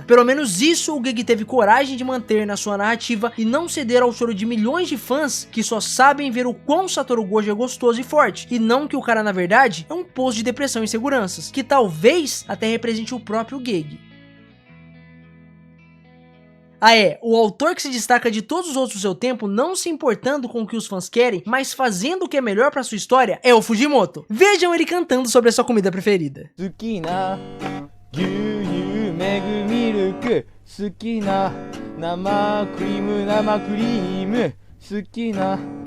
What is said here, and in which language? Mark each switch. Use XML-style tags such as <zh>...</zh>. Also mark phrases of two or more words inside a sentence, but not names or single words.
<pt>Pelo menos isso o Gege teve coragem de manter na sua narrativa e não ceder ao choro de milhões de fãs que só sabem ver o quão Satoru Gojo é gostoso e forte, e não que o cara na verdade é um poço de depressão e inseguranças, que talvez até represente o próprio Gege. O autor que se destaca de todos os outros do seu tempo, não se importando com o que os fãs querem, mas fazendo o que é melhor para sua história, é o Fujimoto. Vejam ele cantando sobre a sua comida preferida.</pt> <ja>Tsukina, gyūyū, megu milk, tsukina, nama cream, tsukina.</ja>